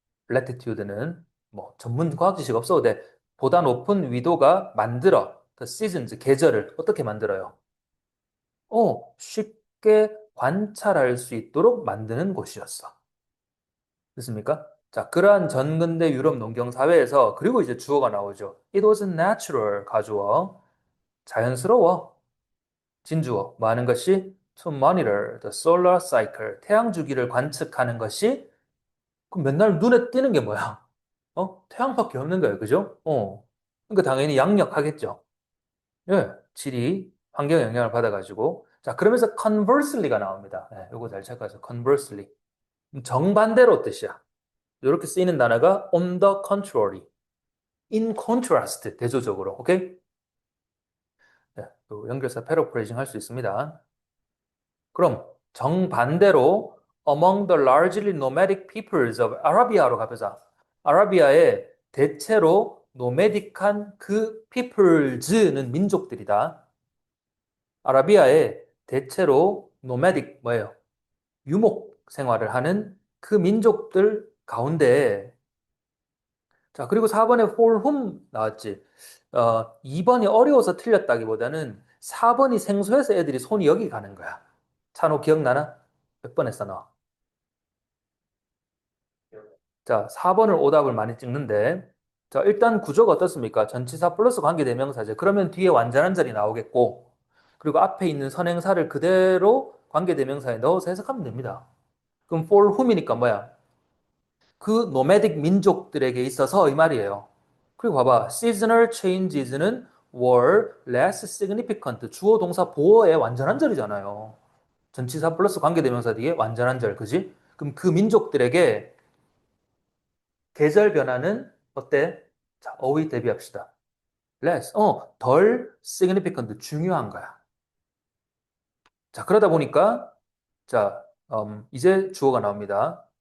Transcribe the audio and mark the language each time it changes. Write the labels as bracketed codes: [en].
[ko] latitude는 뭐 전문 과학 지식 없어도 돼. 보다 높은 위도가 만들어. [en] the seasons, [ko] 계절을 어떻게 만들어요? 쉽게 관찰할 수 있도록 만드는 곳이었어. 됐습니까? 자, 그러한 전근대 유럽 농경 사회에서 그리고 이제 주어가 나오죠. [en] It was natural, [ko] 가주어. 자연스러워. 진주어. 뭐 하는 것이? [en] To monitor the solar cycle. [ko] 태양 주기를 관측하는 것이 그럼 맨날 눈에 띄는 게 뭐야? 태양밖에 없는 거예요. 그죠? 그러니까 당연히 양력하겠죠. 예. 질이 환경 영향을 받아가지고. 자, 그러면서 conversely가 나옵니다. 예, 요거 잘 체크하세요. conversely. 정반대로 뜻이야. 이렇게 쓰이는 단어가 [en] on the contrary, in contrast, [ko] 대조적으로. 오케이? 네, 또 연결사 패러프레이징 할 수 있습니다. 그럼 정반대로 [en] among the largely nomadic peoples of [ko] 아라비아로 가보자. 아라비아의 대체로 노매딕한 그 peoples는 민족들이다. 아라비아의 대체로 nomadic 뭐예요? 유목 생활을 하는 그 민족들 가운데 자, 그리고 4번에 [en] for whom [ko] 나왔지. 2번이 어려워서 틀렸다기보다는 4번이 생소해서 애들이 손이 여기 가는 거야. 찬호 기억나나? 몇 번 했어, 너? 자, 4번을 오답을 많이 찍는데, 자, 일단 구조가 어떻습니까? 전치사 플러스 관계대명사제. 그러면 뒤에 완전한 절이 나오겠고, 그리고 앞에 있는 선행사를 그대로 관계대명사에 넣어서 해석하면 됩니다. 그럼 [en] for whom [ko] 이니까 뭐야? 그 노매딕 민족들에게 있어서 이 말이에요. 그리고 봐봐. [en] seasonal changes는 were less significant. [ko] 주어 동사 보어의 완전한 절이잖아요. 전치사 플러스 관계대명사 뒤에 완전한 절, 그지? 그럼 그 민족들에게 계절 변화는 어때? 자, 어휘 대비합시다. less, 덜 significant, 중요한 거야. 자, 그러다 보니까, 자, 이제 주어가 나옵니다.